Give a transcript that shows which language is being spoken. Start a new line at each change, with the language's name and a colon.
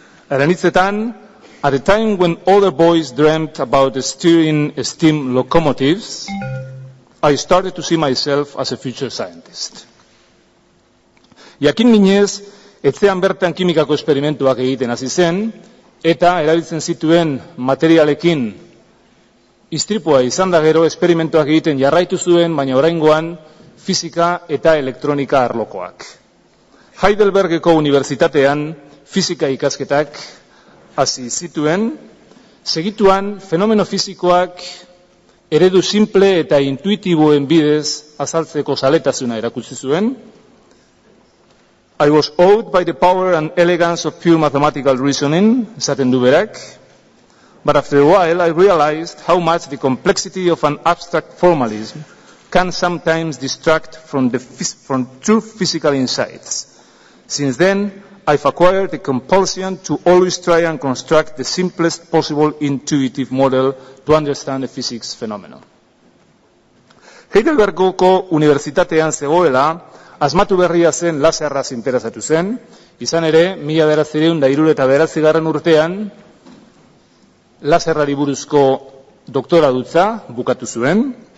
Basque: Haren hitzetan,
English: at the time when other boys dreamt about steering steam locomotives, I started to see myself as a future scientist.
Basque: Jakin minez, etzean bertan kimikako esperimentuak egiten hasi zen, eta erabiltzen zituen materialekin istripua izan da gero esperimentuak egiten jarraitu zuen, baina oraingoan fisika eta elektronika arlokoak. Heidelbergeko unibertsitatean fisika ikasketak hasi zituen, segituan fenomeno fisikoak eredu simple eta intuitiboen bidez azaltzeko zaletasuna erakutsi zuen.
English: I was awed by the power and elegance of pure mathematical reasoning,
Basque: esaten du berak,
English: but after a while I realized how much the complexity of an abstract formalism can sometimes distract from true physical insights. Since then, I've acquired the compulsion to always try and construct the simplest possible intuitive model to understand a physics phenomenon.
Basque: Heidelbergoko unibertsitatean zegoela, asmatu berria zen laserraz interesatu zen, izan ere, 1979 urtean, laserrari buruzko doktoradutza bukatu zuen.